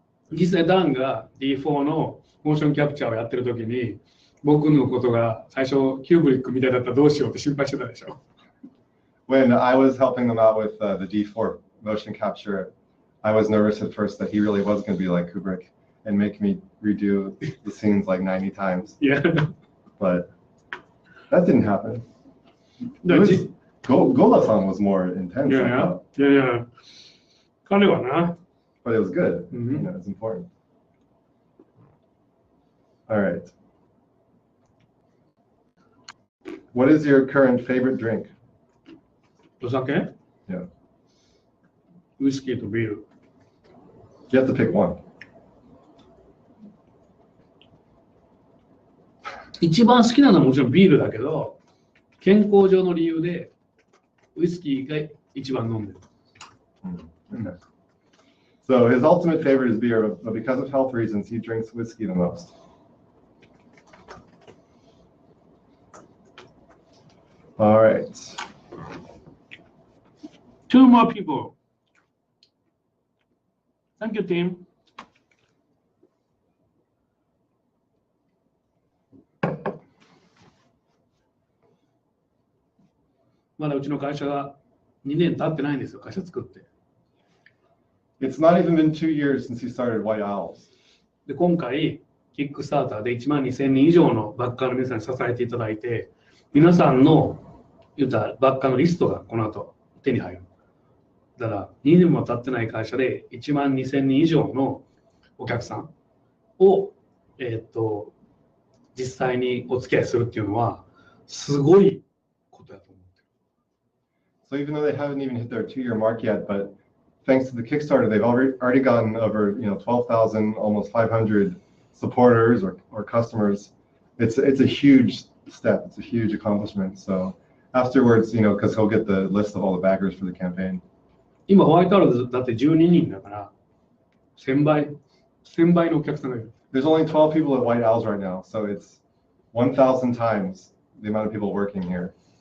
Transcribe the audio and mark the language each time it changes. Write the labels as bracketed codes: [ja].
[ja] 実際ダンが D4 のモーションキャプチャーをやってる時に僕のことが最初キューブリックみたいだったらどうしようって心配してたでしょ。 [en] when I was helping them out with the D4 motion capture, I was nervous at first that he really was going to be like Kubrick and make me redo the scenes like 90 times. Yeah. But that didn't happen. No, Gola-san was more intense. I Yeah, thought. yeah, yeah. [ja] 彼はな。 [en] But it was good. Mhm. You know, it's important. All right. What is your current favorite drink? [ja] お酒 [en] Yeah. [ja] ウイスキーとビール。 [en] You have to pick one. [ja] 一番好きなのはもちろんビールだけど、健康上の理由でウイスキーが一番飲んでる。 [en] Okay. So his ultimate favorite is beer, but because of health reasons, he drinks whiskey the most. All right. 2 more people. Thank you, team. [ja] まだうちの会社が2年経ってないんですよ、会社作って。 [en] It's not even been 2 years since he started White Owls. [ja] で、今回、キックスターターで1万2000人以上のバッカーの皆さんに支えていただいて、皆さんの言ったバッカーのリストがこの後手に入る。だから2年も経ってない会社で1万2000人以上のお客さんを、実際にお付き合いするっていうのはすごいことだと思ってる。 [en] So even though they haven't even hit their 2-year mark yet, but thanks to the Kickstarter, they've already gotten over 12,000, almost 500 supporters or customers. It's a huge step. It's a huge accomplishment. So afterwards, because he'll get the list of all the backers for the campaign. [ja] 今ホワイトアウルだって12人だから1000倍のお客さんがいる。 [en] There's only 12 people at White Owls right now, so it's 1,000 times the amount of people working here.